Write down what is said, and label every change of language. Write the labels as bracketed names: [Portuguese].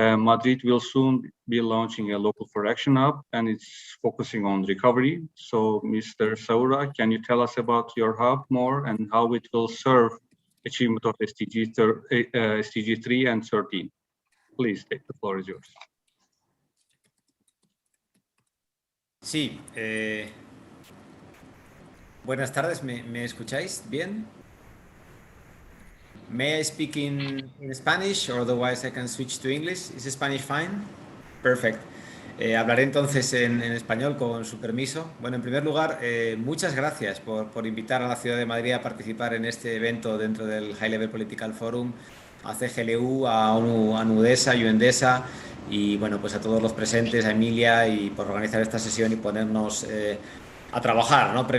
[English] Madrid will soon be launching a local for action hub, and it's focusing on recovery. So Mr. Saura, can you tell us about your hub more and how it will serve achievement of SDG 3 and 13? Please, the floor is yours. [Spanish] Sí, buenas tardes, ¿me escucháis bien? [English] May I speak in Spanish, or otherwise I can switch to English? Is Spanish fine? Perfect. [Spanish] Hablaré entonces en español con su permiso. Bueno, en primer lugar, muchas gracias por invitar a la ciudad de Madrid a participar en este evento dentro del High Level Political Forum, a CGLU, a ONU, a NUDESA y UNDESA, y bueno, pues a todos los presentes, a Emilia, y por organizar esta sesión y ponernos a trabajar, ¿no?